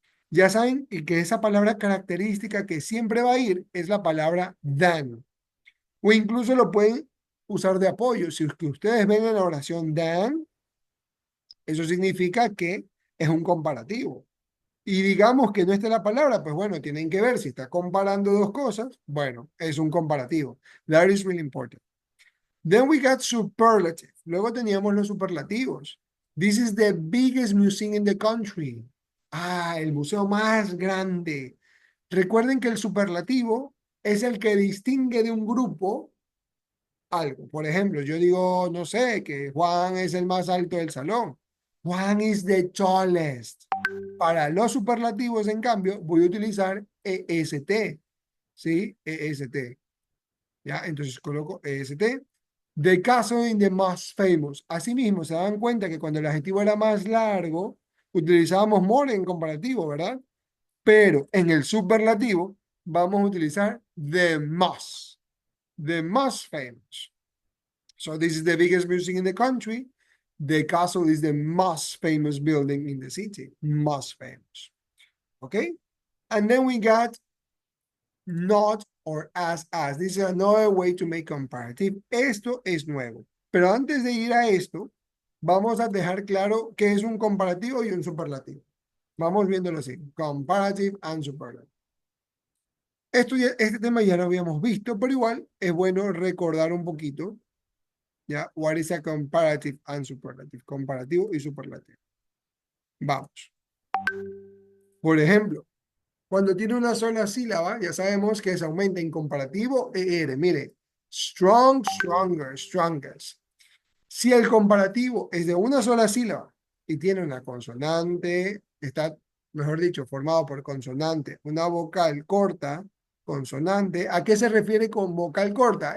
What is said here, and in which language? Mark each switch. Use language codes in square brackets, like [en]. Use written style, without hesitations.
[es] Ya saben que esa palabra característica que siempre va a ir es la palabra than. O incluso lo pueden usar de apoyo. Si es que ustedes ven en la oración than, eso significa que es un comparativo. Y digamos que no está la palabra, pues bueno, tienen que ver si está comparando dos cosas. Bueno, es un comparativo. [en] That is really important. Then we got superlative. [es] Luego teníamos los superlativos. [en] This is the biggest museum in the country. [es] Ah, el museo más grande. Recuerden que el superlativo es el que distingue de un grupo algo. Por ejemplo, yo digo, no sé, que Juan es el más alto del salón. [en] Juan is the tallest. [es] Para los superlativos, en cambio, voy a utilizar EST. ¿Sí? EST. ¿Ya? Entonces coloco EST. [en] The castle in the most famous. [es] Asimismo, se dan cuenta que cuando el adjetivo era más largo, utilizábamos more en comparativo, ¿verdad? Pero en el superlativo vamos a utilizar the most famous. [en] So this is the biggest museum in the country. The castle is the most famous building in the city. Most famous. Okay? And then we got not or as. This is another way to make comparative. [es] Esto es nuevo. Pero antes de ir a esto, vamos a dejar claro qué es un comparativo y un superlativo. Vamos viéndolo así. [en] Comparative and superlative. [es] Este tema ya lo habíamos visto, pero igual es bueno recordar un poquito. ¿Ya? [en] What is a comparative and superlative? [es] Comparativo y superlativo. Vamos. Por ejemplo, cuando tiene una sola sílaba, ya sabemos que se aumenta en comparativo ER. Mire, strong, stronger, strongest. Si el comparativo es de una sola sílaba y tiene una consonante, está, mejor dicho, formado por consonante, una vocal corta, consonante, ¿a qué se refiere con vocal corta?